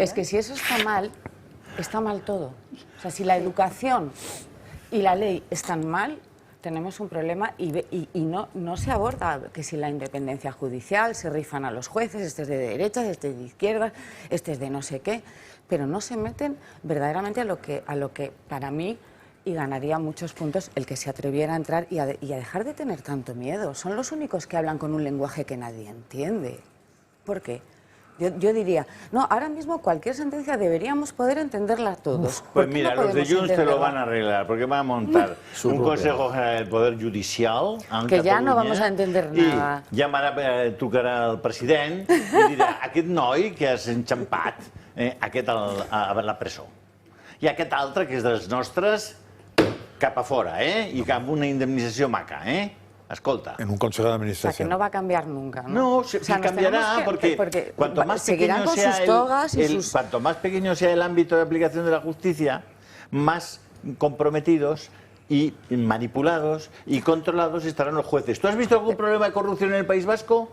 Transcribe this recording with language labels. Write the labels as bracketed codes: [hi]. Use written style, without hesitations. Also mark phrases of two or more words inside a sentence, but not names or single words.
[es] es que si eso está mal todo. O sea, si la educación y la ley están mal, tenemos un problema y no se aborda que si la independencia judicial, se rifan a los jueces, este es de derechas, este es de izquierdas, este es de no sé qué, pero no se meten verdaderamente a lo que para mí, y ganaría muchos puntos el que se atreviera a entrar y a dejar de tener tanto miedo. Son los únicos que hablan con un lenguaje que nadie entiende. ¿Por qué? Yo diría, no, ahora mismo cualquier sentencia deberíamos poder entenderla todos. Pues ¿Por qué mira, no los de podemos Junts te lo entenderla? van a arreglar, porque van a montar un Consejo General del Poder Judicial en [ca] Que ja no [es] Catalunya, vamos a entender nada. [ca] I llamarà, trucarà al president i dirà aquest noi que has enxampat aquest a la presó. I aquest altre, que és dels nostres, cap a fora, i amb una indemnització maca, Escolta. [es] En un consejo de O sea, que administración. no va a cambiar nunca, ¿no? No, O sea, sí nos cambiará, tenemos que- porque cuanto más seguirán pequeño con sea sus togas y sus... cuanto más pequeño sea el ámbito de aplicación de la justicia, más comprometidos y manipulados y controlados estarán los jueces. ¿Tú has visto algún problema de corrupción en el País Vasco?